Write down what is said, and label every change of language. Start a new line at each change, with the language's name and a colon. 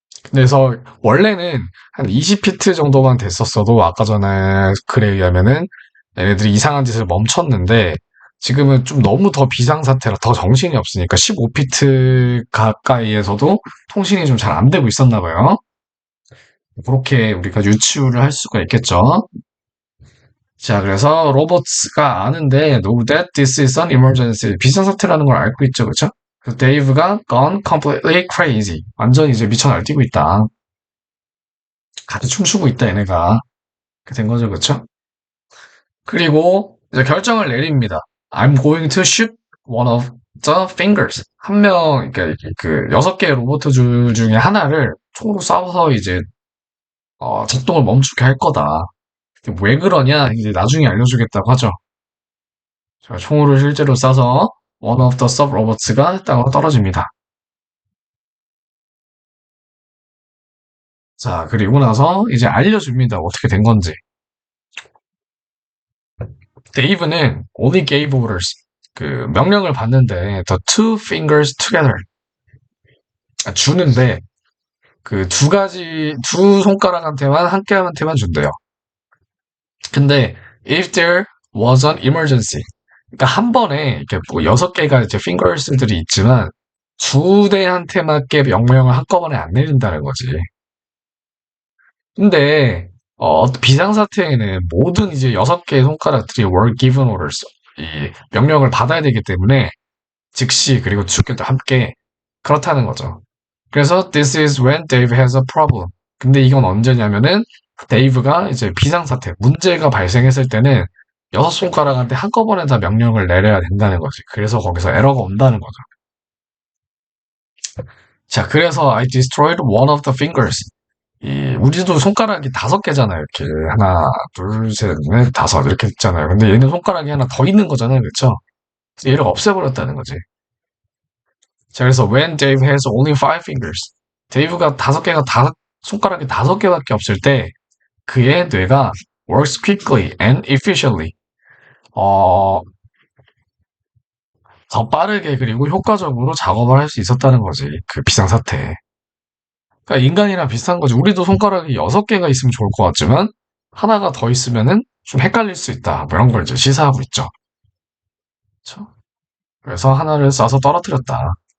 Korean: 그래서 원래는 한 20피트 정도만 됐었어도 아까 전에 글에 의하면은 얘네들이 이상한 짓을 멈췄는데 지금은 좀 너무 더 비상사태라 더 정신이 없으니까 15피트 가까이에서도 통신이 좀 잘 안 되고 있었나 봐요. 그렇게 우리가 유추를 할 수가 있겠죠. 자, 그래서 로버츠가 아는데
English: know that this is an emergency.
Korean: 비상사태라는 걸 알고 있죠, 그쵸? 그래서 데이브가
English: gone completely crazy.
Korean: 완전 이제 미쳐 날뛰고 있다. 같이 춤추고 있다, 얘네가. 그렇게 된 거죠, 그쵸? 그리고 이제 결정을 내립니다.
English: I'm going to shoot one of the fingers.
Korean: 한 명, 그러니까 그 6개의 로봇 줄 중에 하나를 총으로 쏴서 이제 작동을 멈추게 할 거다. 왜 그러냐? 이제 나중에 알려주겠다고 하죠. 자, 총으로 실제로 쏴서
English: one of the sub robots
Korean: 가 땅으로 떨어집니다. 자, 그리고 나서 이제 알려줍니다. 어떻게 된 건지.
English: 데이브는 only gave orders.
Korean: 그 명령을 받는데
English: the two fingers together.
Korean: 주는데 그 두 손가락한테만 한 개한테만 준대요.
English: 근데 if there was an emergency.
Korean: 그러니까 한 번에 이렇게 뭐 6개가 이제 fingers들이 있지만 두 대한테맞게 명령을 한꺼번에 안 내린다는 거지. 근데 비상사태에는 모든 이제 6개의 손가락들이
English: were given orders.
Korean: 이 명령을 받아야 되기 때문에 즉시 그리고 주격도 함께 그렇다는 거죠.
English: 그래서 this is when Dave has a problem.
Korean: 근데 이건 언제냐면은 데이브가 이제 비상사태, 문제가 발생했을 때는 6손가락한테 한꺼번에 다 명령을 내려야 된다는 거지. 그래서 거기서 에러가 온다는 거죠. 자, 그래서
English: I destroyed one of the fingers.
Korean: 우리도 손가락이 5개잖아요. 이렇게 하나, 둘, 셋, 넷, 다섯 이렇게 있잖아요. 근데 얘는 손가락이 하나 더 있는 거잖아요. 그렇죠? 얘를 없애버렸다는 거지. 자, 그래서
English: when Dave has only 5 fingers.
Korean: 데이브가 5개가 손가락이 5개밖에 없을 때 그의 뇌가
English: works quickly and efficiently.
Korean: 어, 더 빠르게 그리고 효과적으로 작업을 할 수 있었다는 거지. 그 비상사태에. 그러니까 인간이랑 비슷한 거지. 우리도 손가락이 6개가 있으면 좋을 것 같지만 하나가 더 있으면은 좀 헷갈릴 수 있다. 뭐 이런 걸 이제 시사하고 있죠. 그렇죠? 그래서 하나를 쏴서 떨어뜨렸다.